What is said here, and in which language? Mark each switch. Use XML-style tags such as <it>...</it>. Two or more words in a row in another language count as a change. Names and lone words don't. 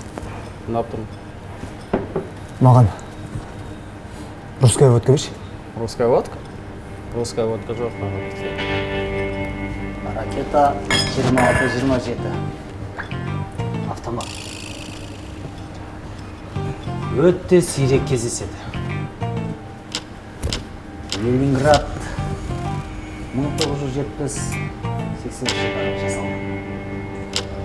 <kk>Мынап тұрмын. Маған</kk> <ru>русская водка</ru> <kk>берші.</kk> <ru>Русская водка? Русская водка</ru> <kk>жоқ маған бізде. Ракета 26-27. Автомат. Өте сирек кездеседі. Ленинград 1970-80 жылдары жасалған.</kk>